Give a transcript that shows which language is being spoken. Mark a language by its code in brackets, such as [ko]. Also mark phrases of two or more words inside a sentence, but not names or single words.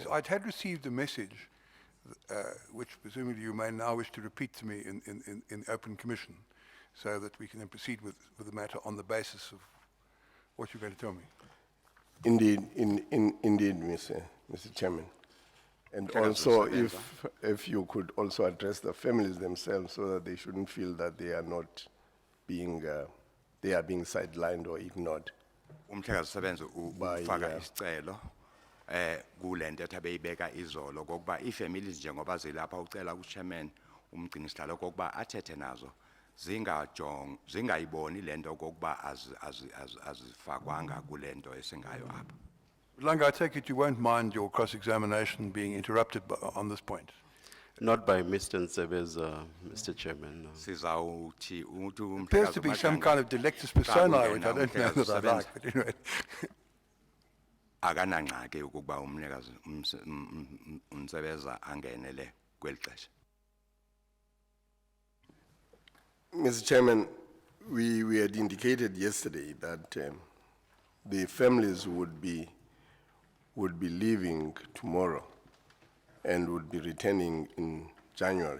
[en] yes, I had received a message, which presumably you may now wish to repeat to me in open commission, so that we can then proceed with the matter on the basis of what you're going to tell me. Indeed, indeed, Mr. Chairman. And also, if you could also address the families themselves so that they shouldn't feel that they are not being, they are being sidelined or ignored. [xh] Umhlekazi Sebenza [en] By, [xh] ufaka isicelo kulento ebeyibeka izolo kokuba ifamilies njengoba zilapha ucela uchairman umgcini sihlalo kokuba athethe nazo zingayiboni lento kokuba azifakwanga kulento esingayo apha. Madlanga, [en] I take it you won't mind your cross-examination being interrupted on this point? Not by Mr. Nsebeza, Mr. Chairman. No. [xh] Sizawuthi umuntu [en] Appears to be some kind of delectus personae, which I don't know that I like, but anyway. [xh] akanangxaki ukuba umnikazi Nsebeza angenele kweli xesha. [en] Mr. Chairman, we had indicated yesterday that the families would be leaving tomorrow and would be returning in January.